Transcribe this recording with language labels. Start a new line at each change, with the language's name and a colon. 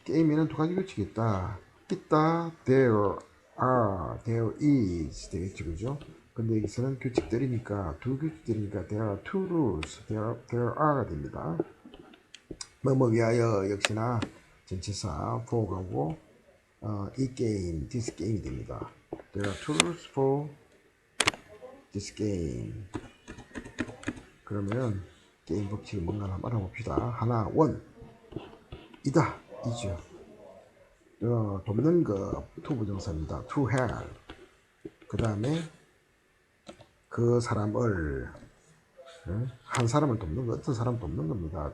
Korean: 게임에는 두 가지 규칙이 있다.
English: there is
Korean: 되겠죠, 그죠? 근데 여기서는 규칙들이니까 두 규칙들이니까
English: there are two rules, there are
Korean: 가 됩니다. 뭐뭐 위하여 역시나 전치사 for가고 이 게임,
English: this game
Korean: 이 됩니다.
English: There are two rules for this game.
Korean: 그러면 게임 법칙이 뭔가 한번 알아봅시다. 하나, 원 이다, 이죠. 돕는 거 to 부정사입니다.
English: to help.
Korean: 그 다음에 그 사람을 한 사람을 돕는 거, 어떤 사람 돕는 겁니다.